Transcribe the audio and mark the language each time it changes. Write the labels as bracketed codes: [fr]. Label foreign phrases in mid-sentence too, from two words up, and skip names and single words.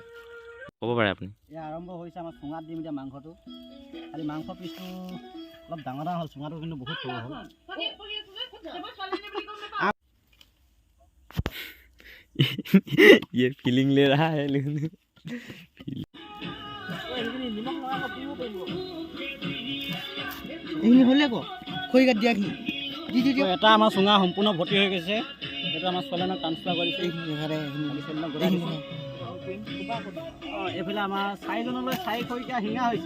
[as] ক'ব পাৰে আপুনি। এয়া আৰম্ভ হৈছে আমাৰ চুঙাত দিম এতিয়া মাংসটো। খালি মাংস পিচটো অলপ ডাঙৰ ডাঙৰ হ'ল, চুঙাটো কিন্তু বহুত সৰু হ'ল। [hi] ये फीलिंग ले रहा है लेकिन [as] এটা আমাৰ চুঙা সম্পূৰ্ণ ভৰ্তি হৈ গৈছে। সেইটো আমাৰ ছোৱালীজনক ট্ৰান্সফাৰ কৰিছে। এইফালে আমাৰ চাৰিজনলৈ চাৰি খৰিকা শিঙা হৈছে।